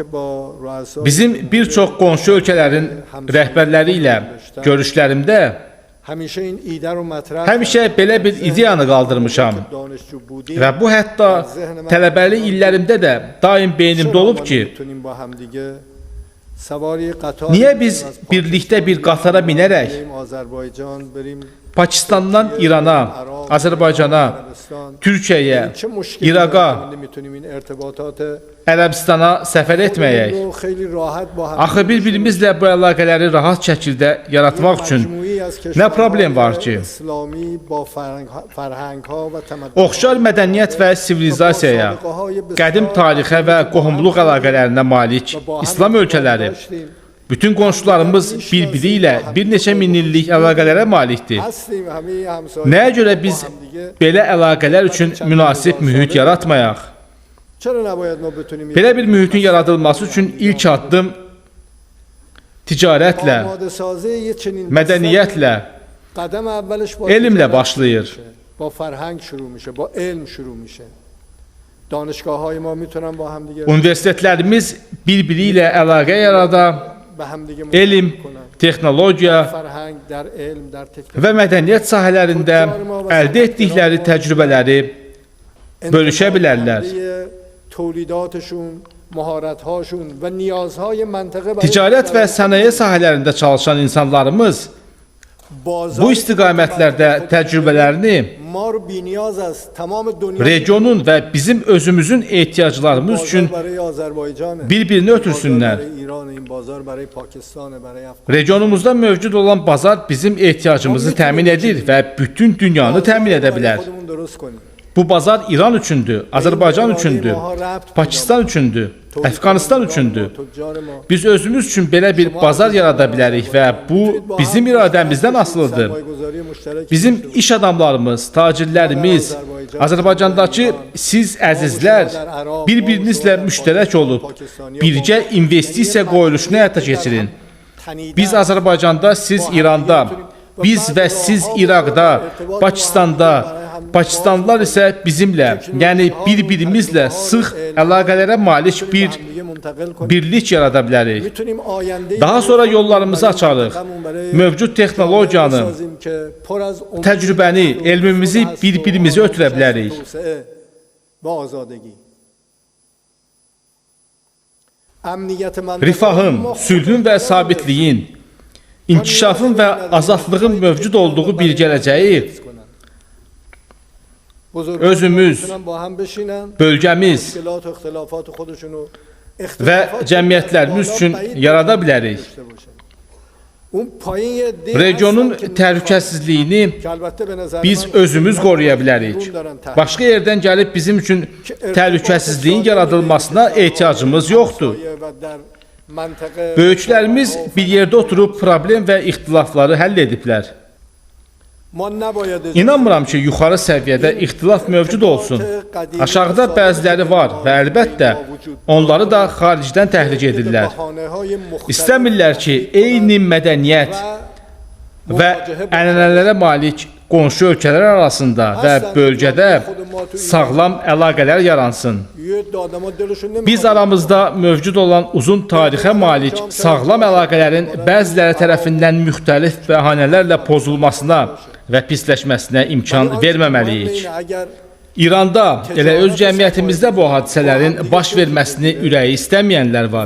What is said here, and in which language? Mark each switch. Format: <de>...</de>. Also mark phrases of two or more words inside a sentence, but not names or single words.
<az>Bizim bir çox qonşu ölkələrin rəhbərləri ilə görüşlərimdə</az> <fa>همیشه این ایده رو مطرح</fa> <az>Həmişə belə bir ideyanı qaldırmışam</az> <fa>دانشجو بودیم</fa> <az>və bu hətta tələbəlik illərimdə də daim beynimdə olub ki,</az> <fa>میتونیم با هم دیگه سواری قطار</fa> <az>niyə biz birlikdə bir qatara minərək</az> <fa>بریم آذربایجان بریم</fa> <az>Pakistandan İrana, Azərbaycana, Türkiyəyə,</az> <fa>چه مشکلی</fa> <az>İraqa,</az> <fa>میتونیم این ارتباطات</fa> <az>Ərəbistana səfər etməyək.</az> <fa>رو خیلی راحت با هم</fa> <az>Axı bir-birimizlə bu əlaqələri rahat şəkildə yaratmaq üçün</az> <fa>مجموعی از</fa> <az>nə problem var</az> <fa>کشورهای</fa> <az>ki?</az> <fa>اسلامی با فرهنگ‌ها و تمدن</fa> <az>Oxşar mədəniyyət və sivilizasiyaya, qədim tarixə və qohumluq əlaqələrinə malik İslam ölkələri, bütün qonşularımız bir-biri ilə bir neçə min illik əlaqələrə malikdir.</az> <fa>هستیم همه همسایه</fa> <az>Nəyə görə biz belə əlaqələr üçün münasib mühit yaratmayaq?</az> <fa>چرا نباید ما بتونیم</fa> <az>Belə bir mühitin yaradılması üçün ilk addım ticarətlə,</az> <fa>آماده سازی یه چنین</fa> <az>mədəniyyətlə,</az> <fa>قدم اولش با</fa> <az>elmlə</az> <fa>تجارت</fa> <az>başlayır.</az> <fa>با فرهنگ شروع میشه با علم شروع میشه دانشگاه‌های ما میتونن با هم دیگه</fa> <az>Universitetlərimiz bir-biri ilə əlaqə yarada,</az> <fa>به هم دیگه</fa> <az>elm,</az> <fa>کنن</fa> <az>texnologiya</az> <fa>فرهنگ در علم در تکنولوژی</fa> <az>və mədəniyyət sahələrində əldə etdikləri təcrübələri bölüşə bilərlər.</az> <fa>تولیداتشون مهارت‌هاشون و نیازهای منطقه برای</fa> <az>Ticarət və sənaye sahələrində çalışan insanlarımız bu istiqamətlərdə təcrübələrini</az> <fa>ما رو بی‌نیاز است تمام دنیا</fa> <az>regionun və bizim özümüzün ehtiyaclarımız üçün</az> <fa>برای آذربایجان</fa> <az>bir-birini ötürsünlər.</az> <fa>برای ایران این بازار برای پاکستان برای افغانستان</fa> <az>Regionumuzda mövcud olan bazar bizim ehtiyacımızı təmin edir və bütün dünyanı təmin edə bilər.</az> <fa>خودمون درست کنیم</fa> <az>Bu bazar İran üçündür, Azərbaycan üçündür, Pakistan üçündür, Əfqanistan üçündür.</az> <fa>تجار ما</fa> <az>Biz özümüz üçün belə bir bazar yarada bilərik və bu bizim iradəmizdən asılıdır.</az> <fa>سرمایه‌گذاری مشترک</fa> <az>Bizim iş adamlarımız, tacirlərimiz, Azərbaycandakı siz əzizlər bir-birinizlə müştərək olub birgə investisiya qoyuluşunu həyata keçirin. Biz Azərbaycanda, siz İranda, biz və siz İraqda, Pakistanda, Pakistanlılar isə bizimlə, yəni bir-birimizlə sıx əlaqələrə malik bir birlik yarada bilərik.</az> <fa>میتونیم آینده</fa> <az>Daha sonra yollarımızı açarıq. Mövcud texnologiyanı, təcrübəni, elmimizi bir-birimizə ötürə bilərik.</az> <fa>و آزادگی امنیت منطقه</fa> <az>Rifahın, sülhün və sabitliyin, inkişafın və azadlığın mövcud olduğu bir gələcəyi özümüz,</az> <fa>با هم بشینن</fa> <az>bölgəmiz</az> <fa>مشکلات و اختلافات خودشونو</fa> <az>və cəmiyyətlərimiz üçün yarada bilərik.</az> <fa>اون پایین یه عده</fa> <az>Regionun</az> <fa>هستن که</fa> <az>təhlükəsizliyini</az> <fa>که البته به نظر</fa> <az>biz</az> <fa>من</fa> <az>özümüz qoruya bilərik.</az> <fa>قانون دارن تحت.</fa> <az>Başqa yerdən gəlib bizim üçün təhlükəsizliyin yaradılmasına ehtiyacımız yoxdur.</az> <fa>و در منطقه</fa> <az>Böyüklərimiz bir yerdə oturub problem və ixtilafları həll ediblər.</az> <fa>ما نباید</fa> <az>İnanmıram ki, yuxarı səviyyədə ixtilaf mövcud olsun. Aşağıda bəziləri var və əlbəttə onları da xaricdən təhrik edirlər.</az> <fa>بهانه‌های مختلف</fa> <az>İstəmirlər ki, eyni mədəniyyət və ənənələrə malik qonşu ölkələr arasında və bölgədə sağlam əlaqələr yaransın.</az> <fa>یه عده آدم‌ها دلشون نمی‌خواد</fa> <az>Biz aramızda mövcud olan uzun tarixə malik sağlam əlaqələrin bəziləri tərəfindən müxtəlif bəhanələrlə pozulmasına və pisləşməsinə imkan verməməliyik.</az> <fa>اگر</fa> <az>İranda elə öz cəmiyyətimizdə bu hadisələrin baş verməsini ürəyi istəməyənlər var.</az>